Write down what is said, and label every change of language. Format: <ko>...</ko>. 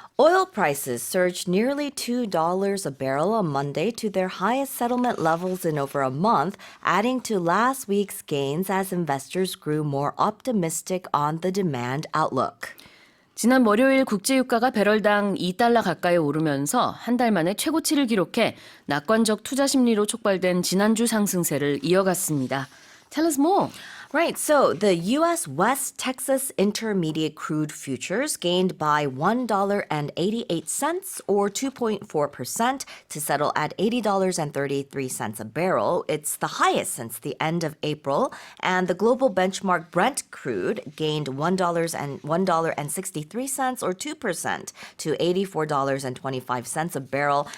<en>Oil prices surged nearly $2 a barrel on Monday to their highest settlement levels in over a month, adding to last week's gains as investors grew more optimistic on the demand outlook.</en> <ko>지난 월요일 국제유가가 배럴당 2달러 가까이 오르면서 한 달 만에 최고치를 기록해 낙관적 투자 심리로 촉발된 지난주 상승세를 이어갔습니다.</ko> <en>Tell us more. Right, so the U.S. West Texas Intermediate Crude Futures gained by $1.88 or 2.4% to settle at $80.33 a barrel. It's the highest since the end of April. And the global benchmark Brent crude gained $1.63 or 2% to $84.25 a barrel.</en>